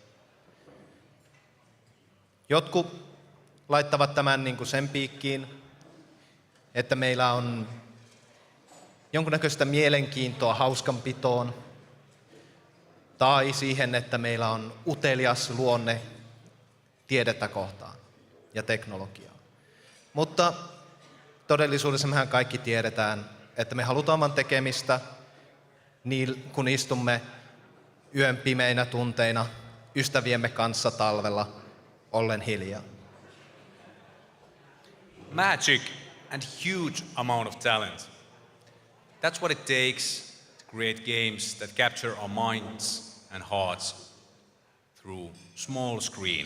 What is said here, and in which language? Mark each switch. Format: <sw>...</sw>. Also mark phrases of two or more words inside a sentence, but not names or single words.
<fi>Jotkut laittavat tämän niin kuin sen piikkiin, että meillä on jonkunnäköistä mielenkiintoa hauskanpitoon tai siihen, että meillä on utelias luonne tiedettä kohtaan ja teknologiaa. Mutta todellisuudessa mehän kaikki tiedetään, että me halutaan vain tekemistä, niin kun istumme yön pimeinä tunteina ystäviemme kanssa talvella ollen hiljaa.</fi> <en>Magic and huge amount of talent. That's what it takes to create games that capture our minds and hearts through small screen.</en>